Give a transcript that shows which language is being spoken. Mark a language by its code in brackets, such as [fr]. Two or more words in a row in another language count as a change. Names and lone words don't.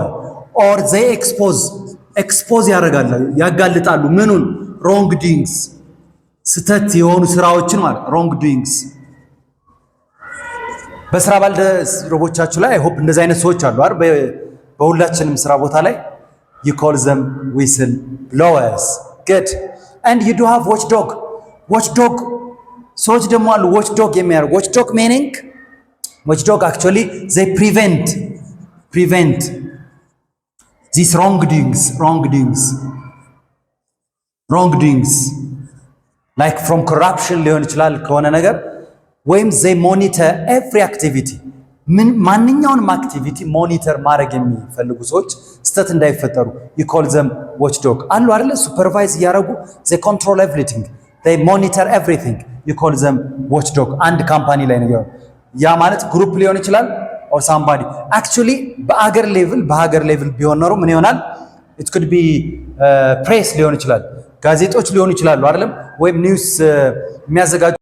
[en] or they expose [am] ያጋልጣሉ ምኑን? [en] wrong doings [am] ስተት የሆኑ ስራዎችን ማለት [en] wrong doings። [am] በስራ ባልደረቦቻችሁ ላይ ሆፕ እንደዚህ አይነት ሰዎች አሉ አይደል? በሁላችንም ስራ ቦታ ላይ [en] you call them whistleblowers. good. and you do have watchdog [am] ሰዎች ደግሞ አሉ watchdog የሚያደርጉ [en] watchdog meaning watchdog actually they prevent these wrongdoings like from corruption [am] ሊሆን ይችላል ከሆነ ነገር [en] ወይም they monitor every activity [am] ማንኛውንም አክቲቪቲ ሞኒተር ማድረግ የሚፈልጉ ሰዎች ስተት እንዳይፈጠሩ [en] you call them watchdog [am] አሉ አይደለ? ሱፐርቫይዝ ያደርጉ [en] they control everything they monitor everything you call them watchdog [am] አንድ ካምፓኒ ላይ ነው ያ ማለት ግሩፕ ሊሆን ይችላል [en] or somebody actually [am] በሀገር ሌቭል ቢሆን ኖሮ ምን ይሆናል [en] it could be press [am] ሊሆን ይችላል ጋዜጦች ሊሆኑ ይችላሉ አይደለም ወይም ኒውስ የሚያዘጋጁ